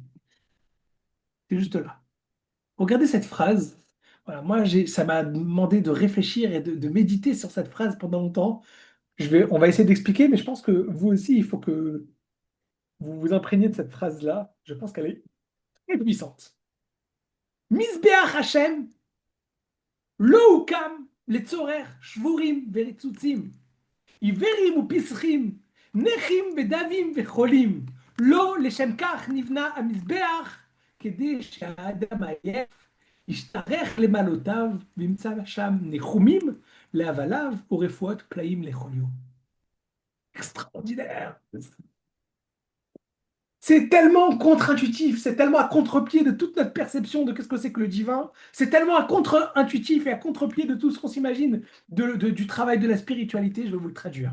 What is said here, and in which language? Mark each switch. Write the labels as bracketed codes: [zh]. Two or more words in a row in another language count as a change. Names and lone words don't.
[fr] C'est juste là. Regardez cette phrase. Voilà, moi, ça m'a demandé de réfléchir et de méditer sur cette phrase pendant longtemps. On va essayer d'expliquer, mais je pense que vous aussi, il faut que vous vous imprégniez de cette phrase-là. Je pense qu'elle est très puissante. [he] מזבח השם, לא אוקם, לצורר, שבורים, ורצוצים, עיוורים ופסחים, נכאים ודווים וחולים, לא לשם כך נבנה המזבח, כדי שהאדם העייף ישתרך למעלותיו וימצא שם ניחומים להבליו ורפואות פלאים לחוליו. [fr] Extraordinaire! C'est tellement contre-intuitif, c'est tellement à contre-pied de toute notre perception de qu'est-ce que c'est que le divin, c'est tellement à contre-intuitif et à contre-pied de tout ce qu'on s'imagine du travail de la spiritualité, je vais vous le traduire.